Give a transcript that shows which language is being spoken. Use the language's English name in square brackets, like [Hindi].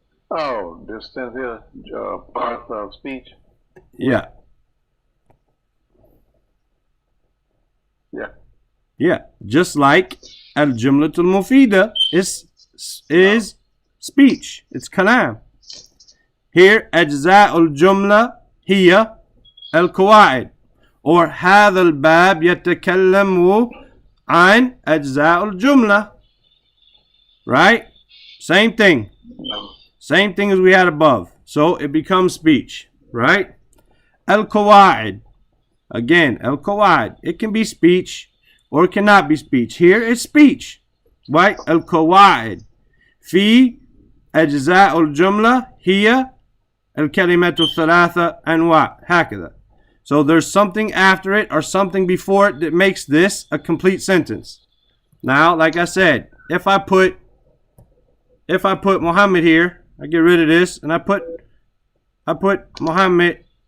[English] Oh, this says here, parts of speech. Yeah. Yeah. Yeah. Just like al-jumlatul mufida is speech. It's kalam. Here, [Arabic] أجزاء الجملة هي القواعد. [English] Or [Arabic] هذا الباب يتكلم عن أجزاء الجملة. [English] Right? Same thing. Same thing as we had above. So it becomes speech. Right? Al-Qawaid. Again, Al-Qawaid. It can be speech or it cannot be speech. Here it's speech. Right? Al-Qawaid. [Arabic] في أجزاء الجملة هي الكلمات الثلاثة أنواع. هكذا. [English] So there's something after it or something before it that makes this a complete sentence. Now, like I said, if I put Muhammad here, I get rid of this and I put Muhammad.